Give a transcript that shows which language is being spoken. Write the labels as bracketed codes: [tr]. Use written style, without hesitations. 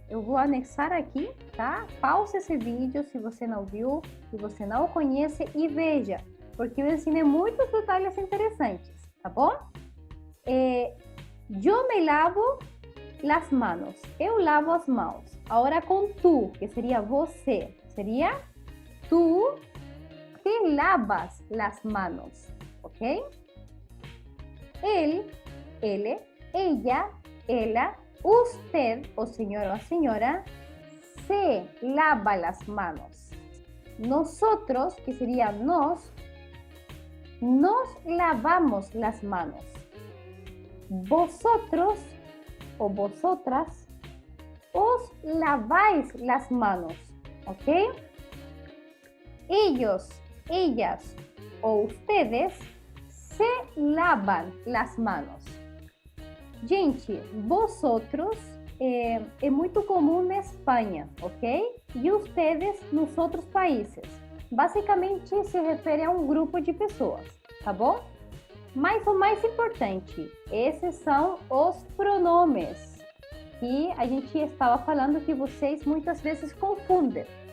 [pt] Eu vou anexar aqui, tá? Pause esse vídeo se você não viu, se você não conhece e veja, porque eu ensinei muitos detalhes interessantes, tá bom? Eu me lavo [es] las manos. [pt] Eu lavo as mãos. Agora com tu, que seria você. Seria [es] tu te lavas las manos. [pt] Ok? Ele, ella, ela, usted, o senhor ou a senhora, [es] se lava las manos. Nosotros, [pt] que seria nós, [es] nos lavamos las manos. Vosotros o vosotras os laváis las manos, ¿ok? Ellos, ellas o ustedes se lavan las manos. [pt] Gente, vosotros é muito comum na Espanha, ok? E ustedes nos outros países. Basicamente se refere a um grupo de pessoas, tá bom? Mas o mais importante, esses são os pronomes que a gente estava falando que vocês muitas vezes confundem.